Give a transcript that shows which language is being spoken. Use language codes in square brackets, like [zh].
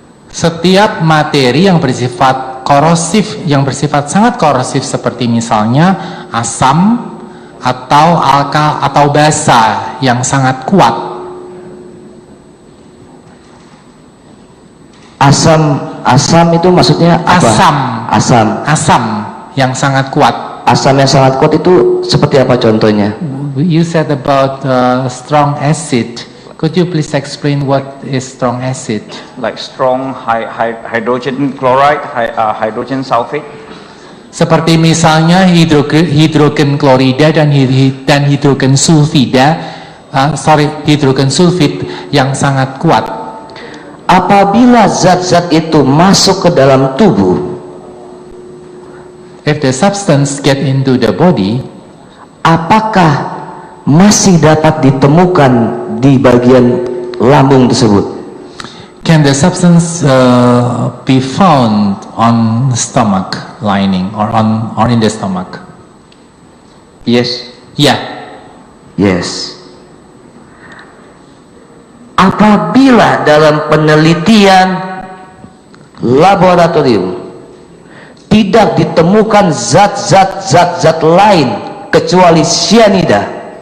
[id] Setiap materi yang bersifat korosif, yang bersifat sangat korosif seperti misalnya asam atau basa yang sangat kuat. Asam itu maksudnya apa? Asam yang sangat kuat. Asam yang sangat kuat itu seperti apa contohnya? [en] You said about strong acid. Could you please explain what is strong acid? Like strong hydrogen chloride, hydrogen sulfate. [id] Seperti misalnya hidrogen klorida dan hidrogen sulfida, hidrogen sulfid yang sangat kuat. Apabila zat-zat itu masuk ke dalam tubuh, [en] if the substance get into the body, [id] apakah masih dapat ditemukan di bagian lambung tersebut? [en] can the substance be found on stomach lining or in the stomach? Yes. [id] Ya. [en] Yes. [id] apabila dalam penelitian laboratorium tidak ditemukan zat-zat lain kecuali cyanida,